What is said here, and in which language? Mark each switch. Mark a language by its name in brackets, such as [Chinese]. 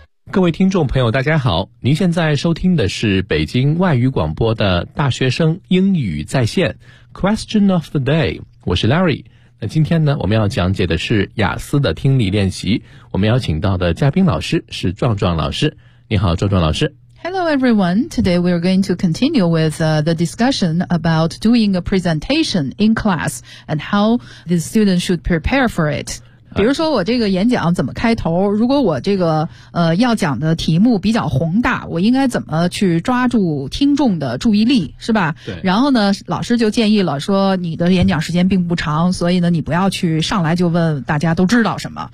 [Chinese] 各位听众朋友大家好，您现在收听的是北京外语广播的大学生英语在线 Question of the day， 我是 Larry。那今天呢，我们要讲解的是雅思的听力练习。我们邀请到的嘉宾老师是壮壮老师。你好，壮壮老师。 [English] Hello, everyone. Today we are going to continue with the discussion about doing a presentation in class and how the students should prepare for it. [Chinese] 比如说我这个演讲怎么开头，如果我这个要讲的题目比较宏大，我应该怎么去抓住听众的注意力，是吧？对。然后呢老师就建议了，说你的演讲时间并不长，所以呢你不要去上来就问大家都知道什么，